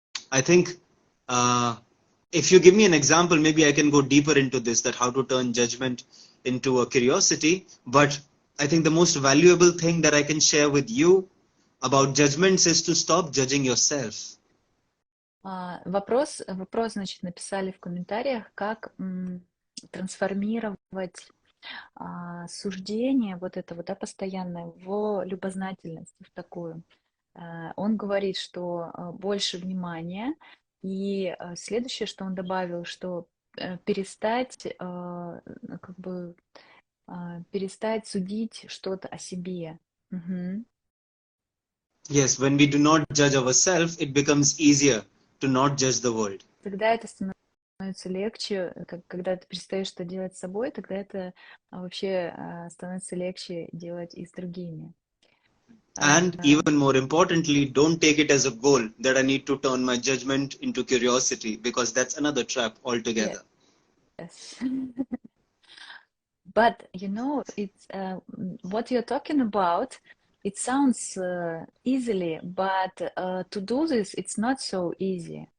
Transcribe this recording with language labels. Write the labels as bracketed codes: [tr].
[en] I think uh, if you give me an example, maybe I can go deeper into this, that how to turn judgment into a curiosity. But I think the most valuable thing that I can share with you about judgments is to stop judging yourself. [ru] Вопрос, значит, написали в комментариях, как трансформировать суждение вот это вот, да, постоянное в любознательность, в такую. Он говорит, что больше внимания, и следующее, что он добавил, что перестать, как бы, перестать судить что-то о себе. Мгм. [en] Yes, when we do not judge ourselves, it becomes easier to not judge the world. [ru] Тогда это становится легче, когда ты перестаешь что делать с собой, тогда это вообще становится легче делать и с другими. [en] And even more importantly, don't take it as a goal that I need to turn my judgment into curiosity, because that's another trap altogether. Yes. But you know, it's what you're talking about. It sounds easily, but to do this, it's not so easy.